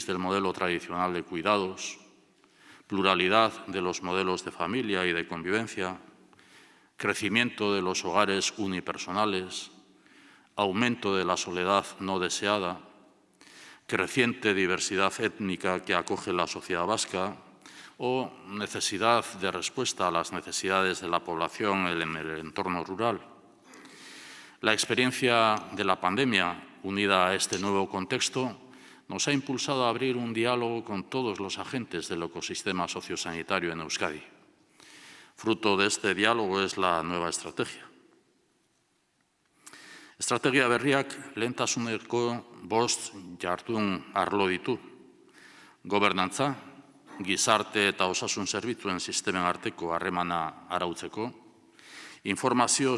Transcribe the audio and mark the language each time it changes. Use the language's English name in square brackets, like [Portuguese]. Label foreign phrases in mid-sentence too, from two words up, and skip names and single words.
[Spanish] del modelo tradicional de cuidados, pluralidad de los modelos de familia y de convivencia, crecimiento de los hogares unipersonales, aumento de la soledad no deseada, creciente diversidad étnica que acoge la sociedad vasca o necesidad de respuesta a las necesidades de la población en el entorno rural. La experiencia de la pandemia, unida a este nuevo contexto, nos ha impulsado a abrir un diálogo con todos los agentes del ecosistema sociosanitario en Euskadi. Fruto de este diálogo es la nueva estrategia. [Basque] Estrategia berriak lehentasuneko 5 jardun arlo ditu. Gobernantza, gizarte eta osasun zerbitzuen sistemen arteko harremana arautzeko, informazio